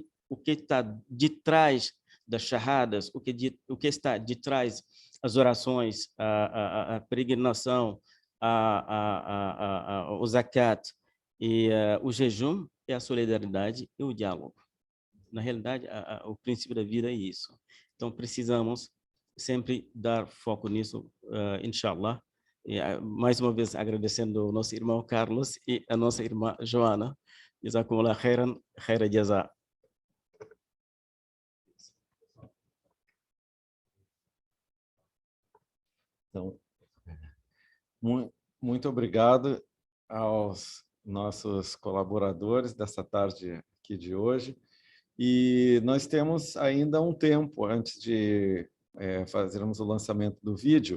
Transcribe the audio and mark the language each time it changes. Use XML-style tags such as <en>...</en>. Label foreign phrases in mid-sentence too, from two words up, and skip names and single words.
<pt>O que está de trás das shahadas, o que está de trás as orações, a peregrinação, o zakat e o jejum, é a solidariedade e o diálogo. Na realidade, o princípio da vida é isso. Então, precisamos sempre dar foco nisso, inshallah. E, mais uma vez, agradecendo ao nosso irmão Carlos e a nossa irmã Joana.</pt> <ar>جزاكم الله خيرا، خير جزاء.</ar> <pt>Então, muito obrigado aos nossos colaboradores dessa tarde aqui de hoje. E nós temos ainda um tempo antes de fazermos o lançamento do vídeo.</pt>